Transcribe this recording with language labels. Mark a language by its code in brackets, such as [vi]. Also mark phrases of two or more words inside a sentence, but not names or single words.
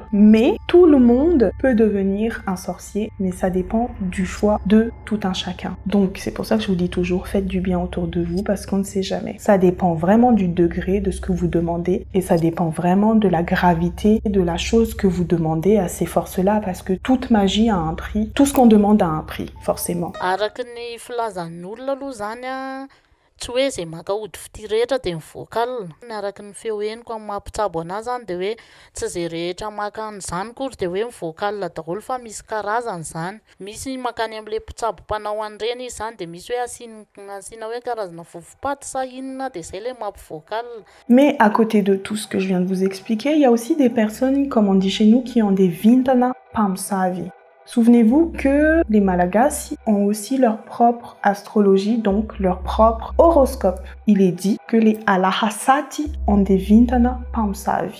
[fr] Mais tout le monde peut devenir un sorcier, mais ça dépend du choix de tout un chacun. Donc c'est pour ça que je vous dis toujours, faites du bien autour de vous parce qu'on ne sait jamais. Ça dépend vraiment du degré de ce que vous demandez et ça dépend vraiment de la gravité de la chose que vous demandez à ces forces-là parce que toute magie a un prix, tout ce qu'on demande a un prix, forcément. [mg] Araka ny filazan'olona aloha zany a tsy hoe zay maka ody fity rehetra de mivoaka alina araka ny feo heniko amin'ny mampitsabo anazy zany de hoe tsy zay rehetra maka an'izany kory de hoe mivoaka alina daholo fa misy karazany zany, misy makany am'le mpitsabo mpanao an'ireny izy zany de misy hoe asiana hoe karazana vovopaty sa inona de zay le mampivoaka alina. [fr] Mais à côté de tout ce que je viens de vous expliquer, il y a aussi des personnes, comme on dit chez nous, qui ont des [mg] vintana pamsavi. [fr] Souvenez-vous que les Malagasy ont aussi leur propre astrologie, donc leur propre horoscope. Il est dit que les Alahasati ont des [mg] Vintana Pamsavi.